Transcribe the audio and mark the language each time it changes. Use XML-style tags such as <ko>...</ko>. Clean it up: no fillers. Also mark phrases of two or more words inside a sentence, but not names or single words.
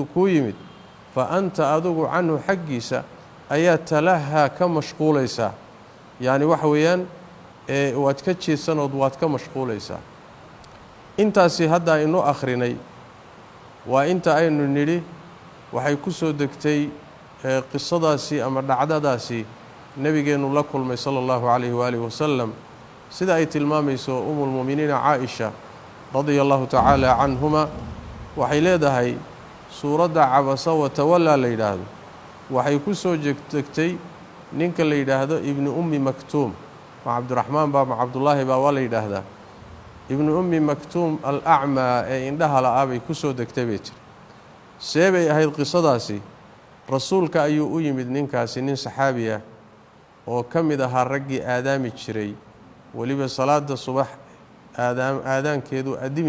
<so>ku yimid</so> <ar>فأنت</ar> <so>adugu anhu xaqiisa ayaa talaha ka mashquulaysa yaani waxa weeyaan waad ka jeesanood waad ka mashquulaysa intaasi hadda inoo akhrinay waa inta aynu niri waxay ku soo degtay qisadaasi ama dhacdadaasi nabigeenu la kulmay</so> <ar>صلى الله عليه وآله وسلم</ar> <so>sida ay tilmaamayso</so> <ar>أم المؤمنين</ar> <so>Aisha</so> <ar>رضي الله تعالى عنهما</ar> <so>waxay leedahay suurada</so> <ar>عبس و تولى</ar> <so>la yiraahdo waxay ku soo degtay ninka la yidhaahdo ibnu ummi maktuum ma cabdiraxmaan baa ma cabdullaahi baa waa la yidhaahdaa ibnu ummi maktuum alacmaa ee indhaha la'aa bay ku soo degtay bay tiri see bay ahayd qisadaasi rasuulka ayuu u yimid ninkaasi nin saxaabi ah oo ka mid ahaa raggii aadaami jiray weliba salaada subax aadaankeedu adimi</so>